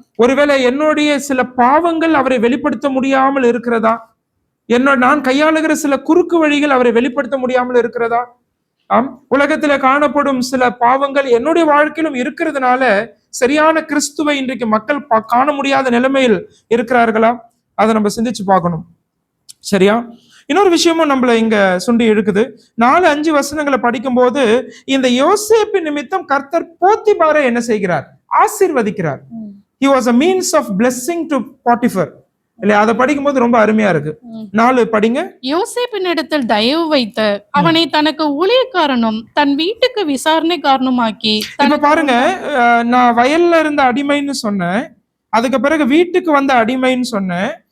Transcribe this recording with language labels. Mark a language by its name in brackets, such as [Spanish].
[Tamil] ஒருவேளை என்னுடைய சில பாவங்கள் அவரை வெளிப்படுத்த முடியாமல் இருக்கிறதா, நான் கையாளுகிற சில குறுக்கு வழிகள் அவரை வெளிப்படுத்த முடியாமல் இருக்கிறதா, உலகத்துல காணப்படும் சில பாவங்கள் என்னுடைய வாழ்க்கையிலும் இருக்கிறதுனால சரியான கிறிஸ்துவை இன்றைக்கு மக்கள் காண முடியாத நிலைமையில் இருக்கிறார்களா, அதை நம்ம சிந்திச்சு பார்க்கணும். சரியா? இன்னொரு விஷயமும் நம்மள இங்க சுண்டி இழுக்குது. 4-5 வசனங்களை படிக்கும் போது இந்த யோசேப்பு நிமித்தம் கர்த்தர் போத்திபாரை என்ன செய்கிறார்? ஆசீர்வதிக்கிறார். [English] He was a means of blessing to Potiphar. [Tamil] இல்லையா? அதை படிக்கும் போது ரொம்ப அருமையா இருக்கு. 4 படிங்க. யோசேப்பினிடத்தில் தயவு வைத்து அவனை தனக்கு ஊழியக்காரனும் தன் வீட்டுக்கு விசாரணைக்காரனுமாக்கி. இப்ப பாருங்க, நான் வயல்ல இருந்த அடிமைன்னு சொன்னேன், அதுக்கு பிறகு வீட்டுக்கு வந்த அடிமைன்னு சொன்னேன்.